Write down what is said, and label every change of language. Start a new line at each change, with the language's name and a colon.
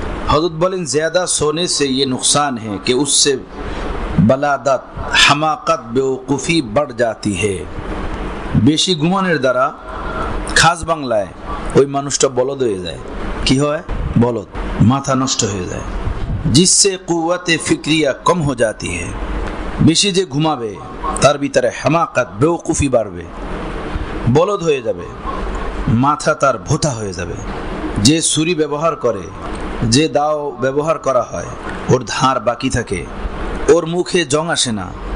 Bangla: হযরত বলেন
Hindi: ज़्यादा सोने से ये नुकसान है कि उससे बलादत हमाकत बेवकूफ़ी बढ़ जाती है।
Bangla: বেশি ঘুমানোর দ্বারা খাস বাংলায় ওই মানুষটা বলদ হয়ে যায়। কি হয়? বলদ, মাথা নষ্ট হয়ে যায়।
Hindi: जिससे कुव्वत फिक्रिया कम हो जाती है।
Bangla: বেশি যে ঘুমাবে তার ভিতরে হামাকাত বেওকুফি বাড়বে, বলদ হয়ে যাবে, মাথা তার ভোতা হয়ে যাবে। যে ছুরি ব্যবহার করে, যে দাও ব্যবহার করা হয়, ওর ধার বাকি থাকে, ওর মুখে জং আসে না।